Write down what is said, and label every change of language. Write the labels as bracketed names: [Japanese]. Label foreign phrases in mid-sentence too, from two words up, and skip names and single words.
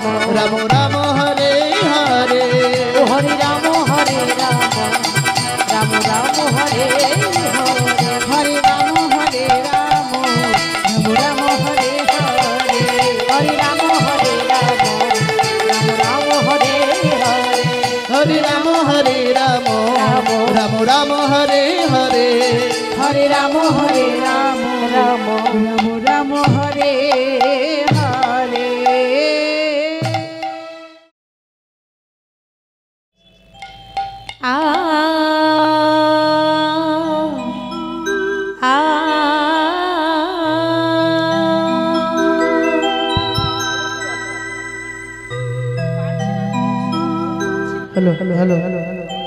[Sanskrit] রাম রাম হরে হরে ও হরে রাম রাম রাম হরে হরে হরে রাম হরে রাম রাম রাম হরে হরে হরে রাম রাম হরে হরে হরে রাম হরে রাম রাম রাম হরে হরে হরে রাম হরে রাম রাম রাম রাম হরে হরে আ আ [English] হ্যালো হ্যালো হ্যালো হ্যালো হ্যালো